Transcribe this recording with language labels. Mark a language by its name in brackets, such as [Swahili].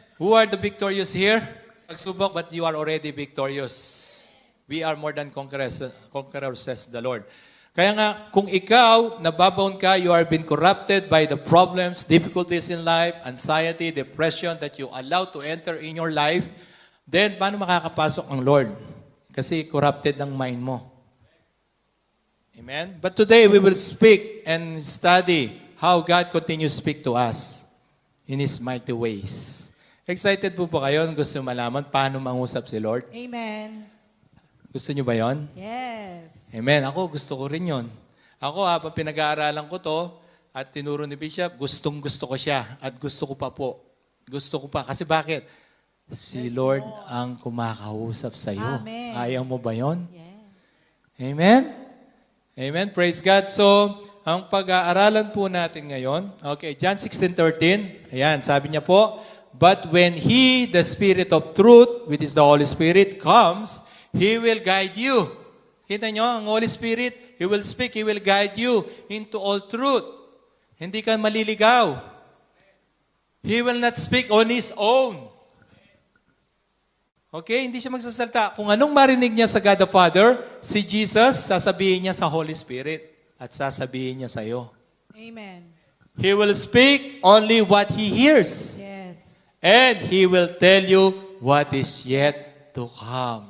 [English] Who are the victorious here? Pagsubok, but you are already victorious. We are more than conquerors, says the Lord. [Filipino] Kaya nga, kung ikaw, nababound ka, [English] you are been corrupted by the problems, difficulties in life, anxiety, depression that you allow to enter in your life, [Filipino] then paano makakapasok ang Lord? Kasi corrupted ang mind mo. Amen? [English] But today, we will speak and study how God continues to speak to us in His mighty ways. [Filipino] Excited po ba kayo? Gusto malaman paano mangusap si Lord? Amen. Gusto niyo ba yon? [English] Yes. [Filipino] Amen. Ako, gusto ko rin yon. Ako, habang pinag-aaralan ko to at tinuro ni Bishop, gustong-gusto ko siya at gusto ko pa po. Gusto ko pa. Kasi bakit? Si Lord ang kumakausap sa iyo. Amen. Ayaw mo ba yon? Yes. [English] Amen? Amen. Praise God. So, [Filipino] ang pag-aaralan po natin ngayon, [English] okay, John 16:13, [Filipino] ayan, sabi niya po, [English] but when He, the Spirit of truth, which is the Holy Spirit, comes, He will guide you. [Filipino] Kita nyo, ang [English] Holy Spirit, He will speak, He will guide you into all truth. [Filipino] Hindi ka maliligaw. [English] He will not speak on His own. [Filipino] Okay, hindi siya magsasalita. Kung anong marinig niya sa God the Father, si Jesus, sasabihin niya sa Holy Spirit at sasabihin niya sa iyo. Amen. [English] He will speak only what He hears. Yes. And He will tell you what is yet to come.